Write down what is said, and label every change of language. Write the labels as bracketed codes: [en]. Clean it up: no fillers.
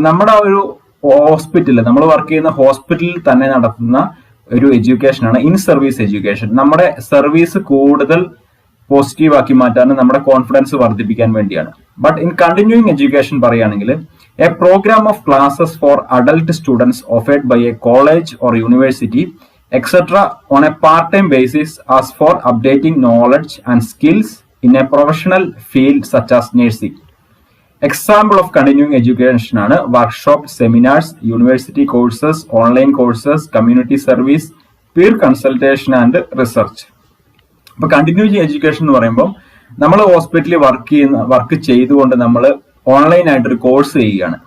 [ml] അപ്പൊ നമ്മുടെ ആ ഒരു ഹോസ്പിറ്റലിൽ, നമ്മൾ വർക്ക് ചെയ്യുന്ന ഹോസ്പിറ്റലിൽ തന്നെ നടത്തുന്ന ഒരു എഡ്യൂക്കേഷൻ ആണ് ഇൻ സർവീസ് എഡ്യൂക്കേഷൻ. നമ്മുടെ സർവീസ് കൂടുതൽ പോസിറ്റീവ് ആക്കി മാറ്റാനും നമ്മുടെ കോൺഫിഡൻസ് വർദ്ധിപ്പിക്കാൻ വേണ്ടിയാണ്. [en] but in continuing education [ml] പറയുകയാണെങ്കിൽ [en] A program of classes for adult students offered by a college or university etc. on a part-time basis as for updating knowledge and skills in a professional field such as nursing. Example of continuing education [ml] ആണ് [en] Workshop, seminars, university courses, online courses, community service, peer consultation and research. [ml] അപ്പൊ continuing education എന്ന് പറയുമ്പോൾ നമ്മൾ ഹോസ്പിറ്റലിൽ work ചെയ്തുകൊണ്ട് നമ്മൾ online ആയിട്ട് ഒരു കോഴ്സ് ചെയ്യുകയാണ്.